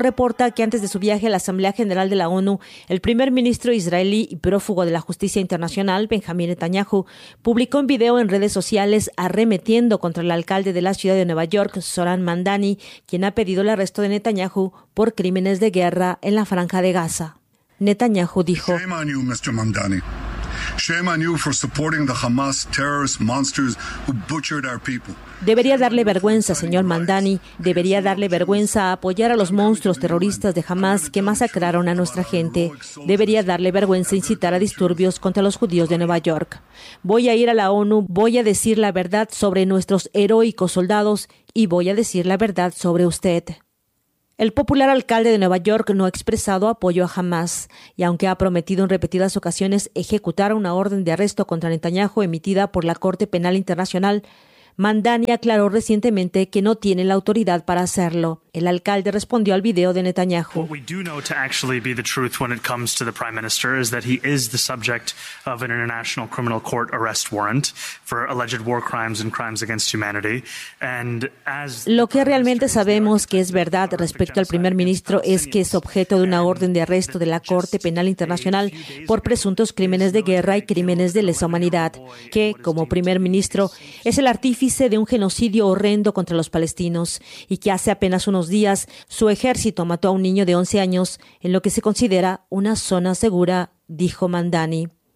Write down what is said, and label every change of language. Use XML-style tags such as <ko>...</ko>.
<es>Reporta que antes de su viaje a la Asamblea General de la ONU, el primer ministro israelí y prófugo de la justicia internacional, Benjamín Netanyahu, publicó un video en redes sociales arremetiendo contra el alcalde de la ciudad de Nueva York, Zoran Mandani, quien ha pedido el arresto de Netanyahu por crímenes de guerra en la Franja de Gaza. Netanyahu dijo:</es> <en>"Shame on you, Mr. Mandani. Shame on you for supporting the Hamas terrorist monsters who butchered our people.</en> <es>Debería darle vergüenza, señor Mandani. Debería darle vergüenza a apoyar a los monstruos terroristas de Hamas que masacraron a nuestra gente. Debería darle vergüenza incitar a disturbios contra los judíos de Nueva York. Voy a ir a la ONU, voy a decir la verdad sobre nuestros heroicos soldados y voy a decir la verdad sobre usted. El popular alcalde de Nueva York no ha expresado apoyo a Hamas, y aunque ha prometido en repetidas ocasiones ejecutar una orden de arresto contra Netanyahu emitida por la Corte Penal Internacional, Mandani aclaró recientemente que no tiene la autoridad para hacerlo. El alcalde respondió al video de Netanyahu.</es> <en>What we do know to actually be the truth when it comes to the prime minister is that he is the subject of an international criminal court arrest warrant for alleged war crimes and crimes against humanity. And as</en> <es>lo que realmente sabemos que es verdad respecto al primer ministro es que es objeto de una orden de arresto de la Corte Penal Internacional por presuntos crímenes de guerra y crímenes de lesa humanidad, que como primer ministro es el artífice de un genocidio horrendo contra los palestinos y que hace apenas unos días, su ejército mató a un niño de 11 años en lo que se considera una zona segura, dijo Mandani.</es>